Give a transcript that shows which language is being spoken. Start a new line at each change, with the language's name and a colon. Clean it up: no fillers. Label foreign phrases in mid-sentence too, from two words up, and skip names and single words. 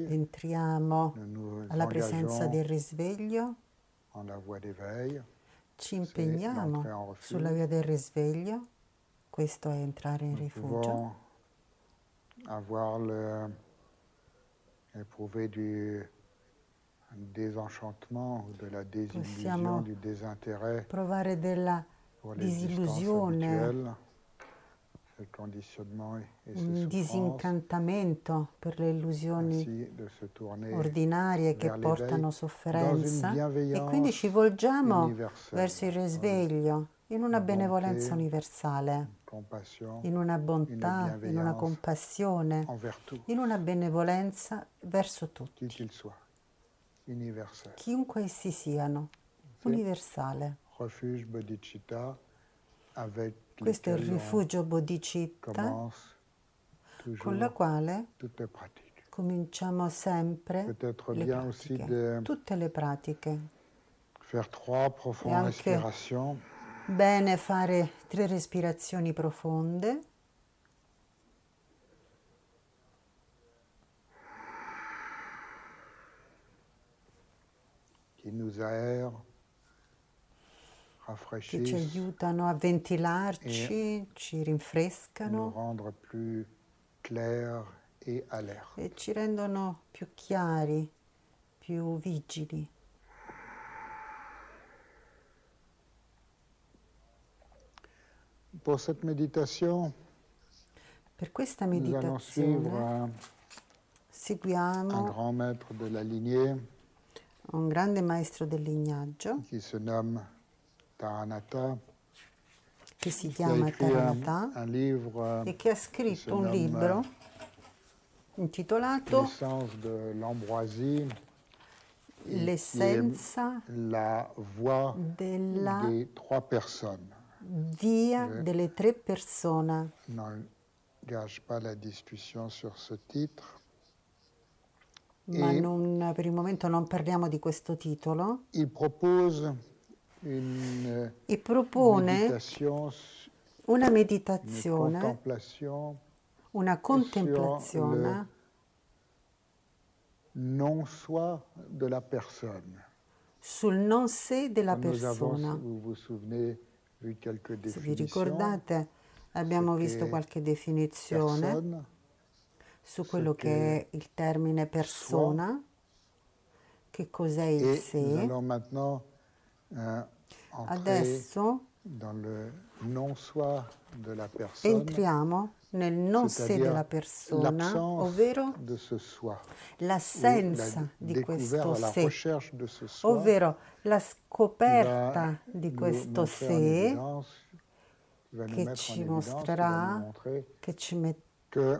Italian: Entriamo
French: Nous nous
Italian: alla presenza
French: engageons
Italian: del risveglio,
French: en la voie d'éveil.
Italian: ci
French: C'est l'entrée
Italian: impegniamo
French: en refuge.
Italian: sulla via del risveglio, questo è entrare in
French: Nous
Italian: rifugio.
French: pouvons avoir éprouver du désenchantement, de la désillusion,
Italian: Possiamo
French: du désintérêt
Italian: provare della
French: pour l'existence
Italian: disillusione,
French: habituelle, ce conditionnement et ces
Italian: un
French: souffrances,
Italian: disincantamento per le illusioni
French: ainsi de se tourner
Italian: ordinarie che
French: vers l'éveil
Italian: portano
French: dans une
Italian: sofferenza e quindi ci
French: bienveillance
Italian: volgiamo
French: universelle,
Italian: verso il risveglio in una benevolenza universale,
French: compassion,
Italian: in una
French: une
Italian: bontà, in una
French: bienveillance
Italian: compassione,
French: envers tous,
Italian: in una benevolenza verso
French: qui
Italian: tutti,
French: qu'ils soient, universelle.
Italian: chiunque essi siano,
French: C'est
Italian: universale.
French: refuge bodhicitta avec
Italian: Questo è il
French: lequel on
Italian: rifugio bodhicitta
French: commence
Italian: con la
French: toujours
Italian: quale
French: toutes les pratiques.
Italian: cominciamo sempre
French: Peut-être
Italian: le
French: bien aussi
Italian: pratiche,
French: de
Italian: tutte le pratiche.
French: faire 3
Italian: È
French: profondes
Italian: anche
French: respirations.
Italian: bene fare 3 respirazioni profonde.
French: Qui nous aèrent,
Italian: Che ci
French: rafraîchissent
Italian: aiutano a ventilarci, ci
French: nous
Italian: rinfrescano
French: rendre plus clairs et alertes.
Italian: e ci rendono più chiari, più vigili.
French: Pour cette méditation,
Italian: Per questa
French: nous allons suivre
Italian: meditazione
French: un
Italian: seguiamo
French: grand maître de la lignée
Italian: un grande maestro del lignaggio
French: qui se nomme Taranatha,
Italian: che si
French: qui a
Italian: chiama
French: écrit
Italian: Taranatha
French: un livre
Italian: e che ha
French: qui se
Italian: scritto un
French: nomme
Italian: libro intitolato
French: L'essence de l'ambroisie, et qui est
Italian: L'essenza
French: la voix
Italian: della
French: des 3 personnes.
Italian: via
French: Je
Italian: delle 3 persone.
French: n'engage pas la discussion sur ce titre.
Italian: Ma
French: Et
Italian: per il momento non parliamo di questo titolo.
French: il propose une
Italian: e propone
French: méditation,
Italian: una
French: une
Italian: meditazione,
French: contemplation
Italian: una
French: sur le
Italian: contemplazione
French: non-soi de la personne.
Italian: sul non sé della
French: Quand nous avons,
Italian: persona.
French: vous vous souvenez, vu quelques
Italian: Se vi
French: définitions,
Italian: ricordate, abbiamo
French: ce
Italian: visto
French: qu'est
Italian: qualche definizione
French: personne,
Italian: su
French: ce
Italian: quello che
French: qu'est
Italian: è il termine
French: soi,
Italian: persona, che cos'è il
French: et nous
Italian: sé.
French: allons maintenant entrer
Italian: Adesso
French: dans le non-soi de la personne,
Italian: entriamo nel non sé della
French: c'est-à-dire
Italian: persona,
French: l'absence
Italian: ovvero
French: de ce soi, ou la
Italian: l'assenza di questo
French: découverte, la
Italian: sé,
French: recherche de ce soi
Italian: ovvero la
French: qui va
Italian: scoperta di
French: nous
Italian: questo
French: montrer en
Italian: sé
French: évidence, qui va nous
Italian: che
French: mettre en
Italian: ci
French: évidence, qui va nous
Italian: mostrerà,
French: montrer
Italian: che
French: que